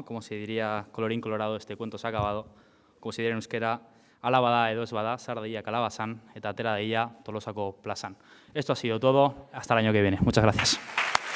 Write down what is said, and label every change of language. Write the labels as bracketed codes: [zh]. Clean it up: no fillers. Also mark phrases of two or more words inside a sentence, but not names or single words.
[es] Como se diría, colorín colorado, este cuento se ha acabado. Como se diría en euskera, [eu] ala bada edo ez bada, sardaia kalabazan, eta atera daia tolosako plazan. [es] Esto ha sido todo. Hasta el año que viene. Muchas gracias.